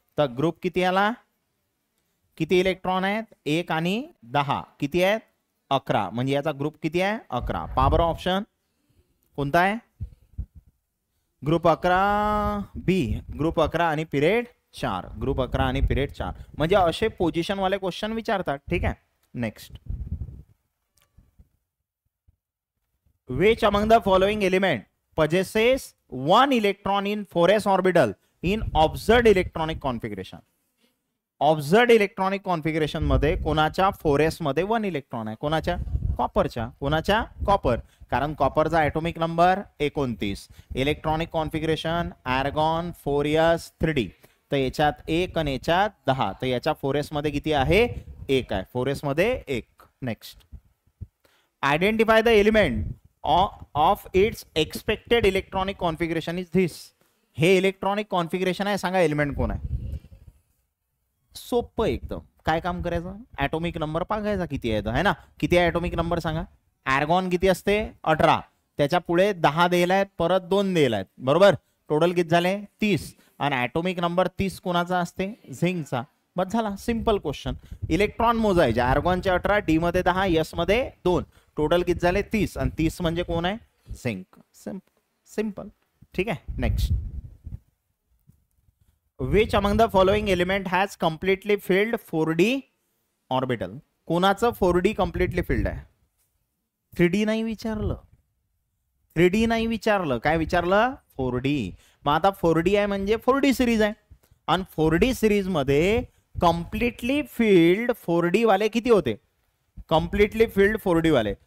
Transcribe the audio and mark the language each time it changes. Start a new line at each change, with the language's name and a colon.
Marathi: तर ग्रुप किती आला, किती इलेक्ट्रॉन आहेत 1 आणि 10 किती आहेत 11, म्हणजे याचा ग्रुप किती आहे 11. पावर ऑप्शन कोणता आहे ग्रुप 11 बी, ग्रुप 11 आणि पिरियड 4, ग्रुप 11 आणि पिरियड 4. म्हणजे असे पोझिशन वाले क्वेश्चन विचारतात. ठीक आहे, next.
English: Which among the following element possesses one electron in 4s orbital in observed electronic configuration. Observed electronic configuration
Marathi: मध्ये कोणाच्या 4s मध्ये 1 इलेक्ट्रॉन आहे, कोणाच्या कॉपरच्या, कोणाच्या कॉपर, कारण कॉपरचा atomic number 29. Electronic configuration argon 4s 3d. तर याच्यात 1 आणि याच्यात 10. तर याच्या 4s मध्ये किती आहे 1 आहे, 4s मध्ये 1. Next.
English: Identify the element of its expected electronic configuration is this.
Marathi: हे इलेक्ट्रॉनिक कॉन्फिगरेशन आहे, सांगा एलिमेंट कोण आहे. सोपं एकदम. काय काम करायचं, ॲटॉमिक नंबर बघायचा किती आहे, है ना. किती आहे ॲटॉमिक नंबर सांगा. आर्गॉन किती असते 18, त्याच्या पुढे 10 दिला आहेत, परत 2 दिला आहेत बरोबर. टोटल किती झाले 30. आणि ॲटॉमिक नंबर 30 कोणाचा असते झिंकचा. बस झाला, सिंपल क्वेश्चन. इलेक्ट्रॉन मोजायचे, आर्गॉनचे 18, डी मध्ये 10, यस मध्ये 2, टोटल किती झाले 30. आणि 30 म्हणजे कोण आहे झिंक. सिंपल. ठीक आहे, next.
English: Which among the following element has completely filled 4d orbital.
Marathi: कोणाचं 4d completely filled आहे, 3d नाही विचारलं, 3d नाही विचारलं, काय विचारलं 4d. मग आता 4d आहे म्हणजे 4d सिरीज आहे, आणि 4d सिरीज मध्ये कम्प्लिटली फिल्ड 4d वाले किती होते, कम्प्लिटली फिल्ड 4d वाले.